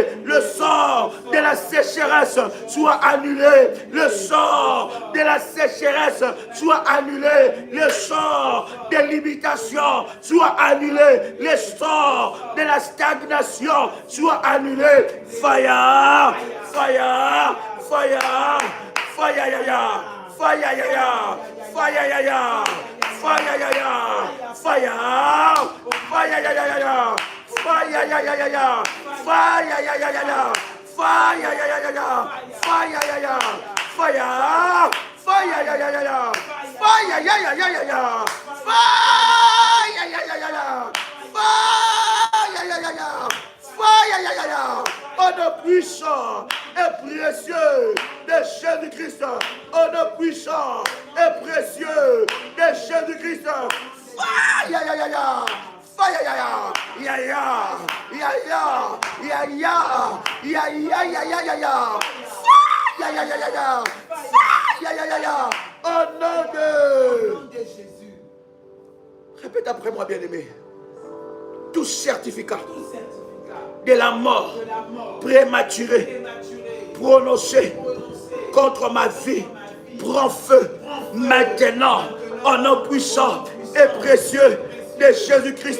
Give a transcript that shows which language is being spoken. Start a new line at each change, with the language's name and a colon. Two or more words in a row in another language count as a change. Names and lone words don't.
French: Le sort de la sécheresse soit annulé. Le sort de la sécheresse soit annulé. Le sort de limitation soit annulé. Le sort de la stagnation soit annulé.
English: Fire, fire, fire, fire, ya, ya. Fire, ya, ya. Fire, ya, ya. Fire, ya, ya. Fire, fire, ya, ya, ya, ya. Fire, ya, ya, ya, ya. Fire, ya, ya, ya, ya. Fire, ya, ya, ya, ya. Fire, ya, ya. Fire, fire, ya, ya, ya, ya. Fire, ya, ya, ya, ya, ya. Fire, ya, ya, ya, ya. Fire, ya, ya, ya, ya. Fire, ya, ya, ya.
French: Oh, nom puissant et précieux de Jésus-Christ. Oh, nom puissant et précieux de Jésus-Christ.
English: Fire, ya, ya, ya, ya. Fire, ya, ya. Ya, ya. Ya, ya. Ya, ya. Ya, ya, ya, ya, ya, ya. Fire, ya, ya, ya, ya. Fire, ya, ya, ya.
French: Au nom de Jésus. Répète après moi, bien-aimé. Tout certificat de la mort prématurée prononcée contre ma vie prend feu maintenant au nom puissant et précieux de Jésus-Christ.